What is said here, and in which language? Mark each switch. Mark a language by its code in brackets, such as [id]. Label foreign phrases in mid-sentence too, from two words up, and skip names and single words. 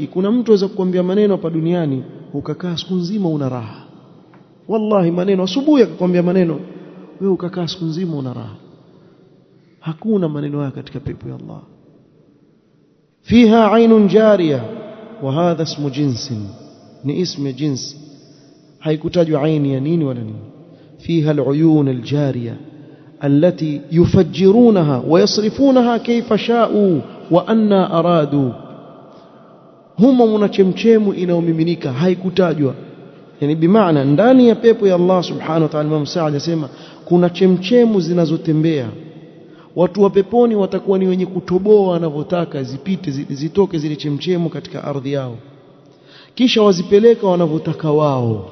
[sw] Kuna mtu aweza kukuambia maneno hapa duniani ukakaa siku nzima una raha, wallahi maneno asubuhi akakwambia maneno, wewe ukakaa siku nzima una raha. Hakuna maneno haya katika pepo ya Allah. [ar] فيها عين جارية وهذا اسم جنس, [sw] ni [ar] اسم جنس, [sw] haikutajwa aini ya nini wala nini. [ar] فيها العيون الجارية التي يفجرونها ويصرفونها كيف شاءوا وأنا أرادوا, هم من [sw] achemchemu inaomiminika, haikutajwa. Yani bimaana ndani ya pepo ya [ar] الله سبحانه وتعالى, [sw] Imam Saad anasema kuna chemchemu zinazotembea. Watu wa peponi watakuwa ni wenye kutoboa wanavyotaka zipite, zitoke zile chemchemu katika ardhi yao, kisha wazipeleka wanavyotaka wao.